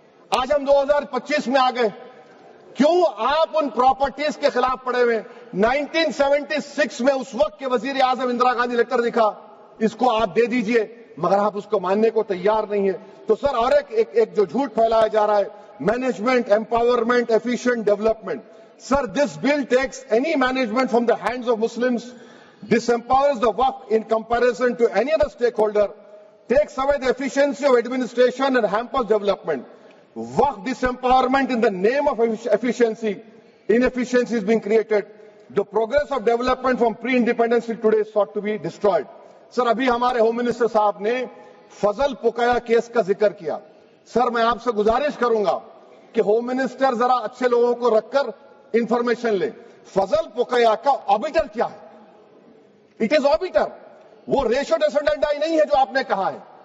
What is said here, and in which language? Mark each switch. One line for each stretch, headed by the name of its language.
Urdu: آج ہم 2025 میں آ گئے. کیوں آپ ان پراپرٹیز کے خلاف پڑے ہوئے؟ 1976 میں اس وقت کے وزیر اعظم اندرا گاندھی لیٹر لکھا, اس کو آپ دے دیجئے, مگر آپ اس کو ماننے کو تیار نہیں ہے. تو سر اور ایک جو جھوٹ پھیلایا جا رہا ہے, management, empowerment, efficient development.
English: Sir, this bill takes any management from the hands of Muslims, disempowers the Waqf in comparison to any other stakeholder, takes away the efficiency of administration and hampers development. Waqf disempowerment in the name of efficiency, inefficiency is being created. The progress of development from pre-independence till today is sought to be destroyed.
Urdu: Sir, ابھی ہمارے home minister صاحب نے فضل پکایا case کا ذکر کیا. سر میں آپ سے گزارش کروں گا کہ ہوم منسٹر ذرا اچھے لوگوں کو رکھ کر انفارمیشن لے. فضل پکایا کا آبیٹر کیا ہے؟
English: it is arbiter,
Urdu: وہ ریشو ڈیسنڈنٹ نہیں ہے جو آپ نے کہا ہے.